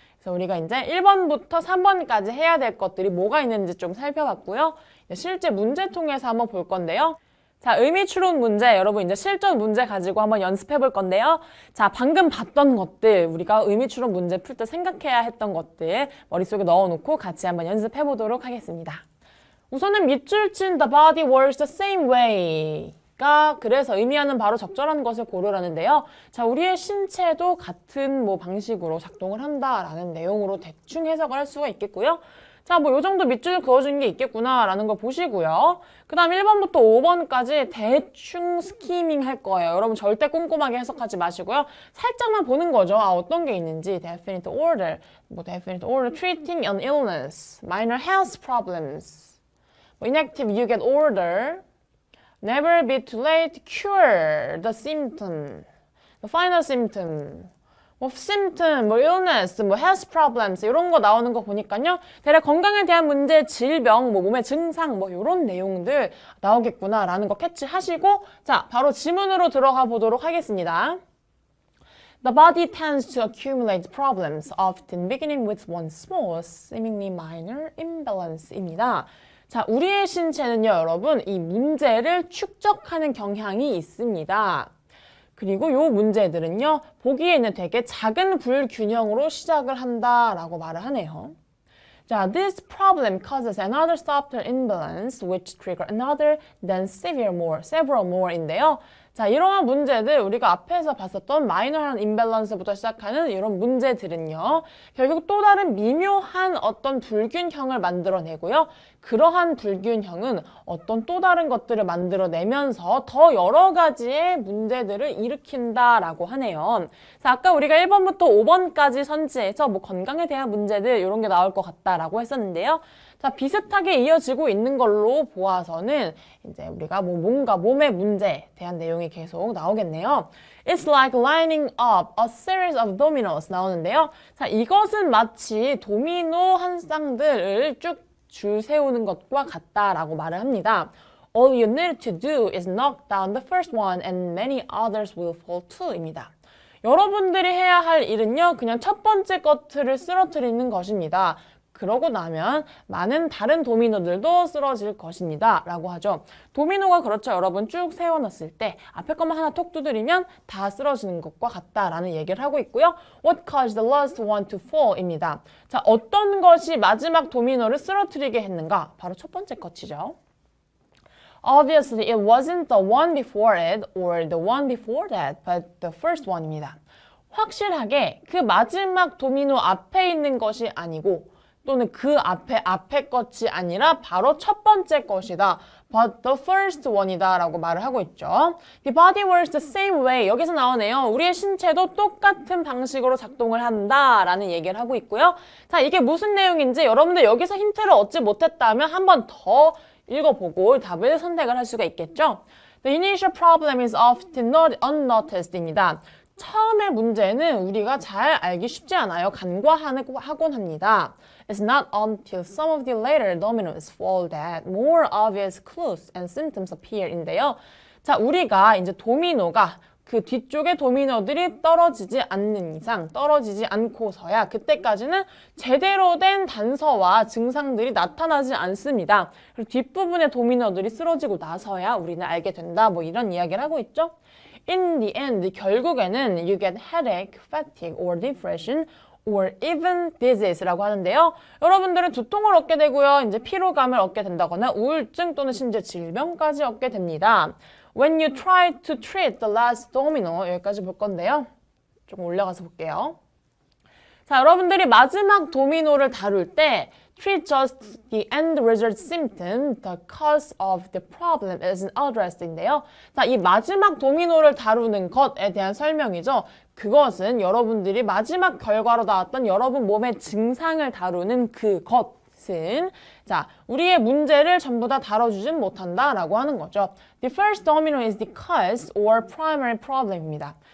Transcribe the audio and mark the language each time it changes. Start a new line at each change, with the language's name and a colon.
Korean: 그래서 우리가 이제 1번부터 3번까지 해야 될 것들이 뭐가 있는지 좀 살펴봤고요. 실제 문제 통해서 한번 볼 건데요. 자, 의미추론 문제, 여러분 이제 실전 문제 가지고 한번 연습해 볼 건데요. 자, 방금 봤던 것들, 우리가 의미추론 문제 풀 때 생각해야 했던 것들 머릿속에 넣어놓고 같이 한번 연습해 보도록 하겠습니다. 우선은 밑줄 친
English: the body works the same way.
Korean: 그래서 의미하는 바로 적절한 것을 고르라는데요. 자, 우리의 신체도 같은 방식으로 작동을 한다라는 내용으로 대충 해석을 할 수가 있겠고요. 자, 요 정도 밑줄 그어준 게 있겠구나라는 걸 보시고요. 그 다음 1번부터 5번까지 대충 스키밍 할 거예요. 여러분 절대 꼼꼼하게 해석하지 마시고요. 살짝만 보는 거죠. 어떤 게 있는지.
English: Definite order, definite order, treating an illness, minor health problems, inactive, you get order, never be too late, cure the symptom, the final symptom. symptom, illness, health problems
Korean: 이런 거 나오는 거 보니까요. 대략 건강에 대한 문제, 질병, 몸의 증상 이런 내용들 나오겠구나라는 거 캐치하시고 자, 바로 지문으로 들어가 보도록 하겠습니다.
English: The body tends to accumulate problems, often beginning with one small, seemingly minor imbalance입니다.
Korean: 자, 우리의 신체는요, 여러분, 이 문제를 축적하는 경향이 있습니다. 그리고 요 문제들은요, 보기에는 되게 작은 불균형으로 시작을 한다라고 말을 하네요.
English: 자, this problem causes another subtle imbalance which trigger another, then several more인데요.
Korean: 자, 이러한 문제들, 우리가 앞에서 봤었던 마이너한 임밸런스부터 시작하는 이런 문제들은요, 결국 또 다른 미묘한 어떤 불균형을 만들어내고요. 그러한 불균형은 어떤 또 다른 것들을 만들어내면서 더 여러 가지의 문제들을 일으킨다라고 하네요. 자, 아까 우리가 1번부터 5번까지 선지해서 뭐 건강에 대한 문제들 이런 게 나올 것 같다라고 했었는데요. 자, 비슷하게 이어지고 있는 걸로 보아서는 이제 우리가 뭐 뭔가 몸의 문제에 대한 내용이 계속 나오겠네요.
English: It's like lining up a series of dominoes
Korean: 나오는데요. 자, 이것은 마치 도미노 한 쌍들을 쭉 줄 세우는 것과 같다라고 말을 합니다.
English: All you need to do is knock down the first one and many others will fall too.입니다.
Korean: 여러분들이 해야 할 일은요, 그냥 첫 번째 것들을 쓰러뜨리는 것입니다. 그러고 나면 많은 다른 도미노들도 쓰러질 것입니다. 라고 하죠. 도미노가 그렇죠. 여러분 쭉 세워놨을 때 앞에 것만 하나 톡 두드리면 다 쓰러지는 것과 같다라는 얘기를 하고 있고요.
English: What caused the last one to fall?
Korean: 입니다. 자, 어떤 것이 마지막 도미노를 쓰러뜨리게 했는가? 바로 첫 번째 것이죠.
English: Obviously, it wasn't the one before it or the one before that, but the first one입니다.
Korean: 확실하게 그 마지막 도미노 앞에 있는 것이 아니고 또는 그 앞에 것이 아니라 바로 첫 번째 것이다.
English: But the first one
Korean: 이다 라고 말을 하고 있죠.
English: The body works the same way.
Korean: 여기서 나오네요. 우리의 신체도 똑같은 방식으로 작동을 한다 라는 얘기를 하고 있고요. 자, 이게 무슨 내용인지 여러분들 여기서 힌트를 얻지 못했다면 한 번 더 읽어보고 답을 선택을 할 수가 있겠죠.
English: The initial problem is often not unnoticed입니다.
Korean: 처음의 문제는 우리가 잘 알기 쉽지 않아요. 간과하곤 합니다.
English: It's not until some of the later dominoes fall that more obvious clues and symptoms appear인데요.
Korean: 자, 우리가 이제 도미노가 그 뒤쪽에 도미노들이 떨어지지 않는 이상, 떨어지지 않고서야 그때까지는 제대로 된 단서와 증상들이 나타나지 않습니다. 그리고 뒷부분의 도미노들이 쓰러지고 나서야 우리는 알게 된다. 뭐 이런 이야기를 하고 있죠.
English: In the end,
Korean: 결국에는
English: you get headache, fatigue, or depression, or even disease라고 하는데요.
Korean: 여러분들은 두통을 얻게 되고요. 이제 피로감을 얻게 된다거나 우울증 또는 심지어 질병까지 얻게 됩니다.
English: When you try to treat the last domino,
Korean: 여기까지 볼 건데요. 조금 올라가서 볼게요. 자, 여러분들이 마지막 도미노를 다룰 때
English: treat just the end result symptom, the cause of the problem isn't addressed인데요.
Korean: 자, 이 마지막 도미노를 다루는 것에 대한 설명이죠. 그것은 여러분들이 마지막 결과로 나왔던 여러분 몸의 증상을 다루는 그것은 자, 우리의 문제를 전부 다 다뤄주진 못한다라고 하는 거죠.
English: The first domino is the cause or primary problem입니다.